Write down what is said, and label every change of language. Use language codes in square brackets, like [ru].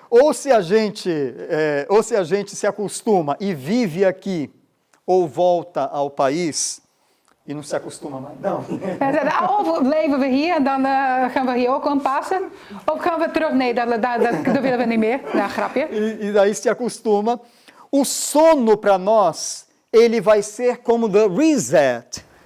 [pt] Ou se a gente se acostuma e vive aqui, ou volta ao país e não se acostuma mais. Não. [nl] Hij zei, of leven we hier en dan gaan we hier ook aanpassen. Of gaan we terug? Nee, dat willen we niet meer. Nou, grapje. [pt] E daí se acostuma. O sono para nós, ele vai ser como [en] the reset.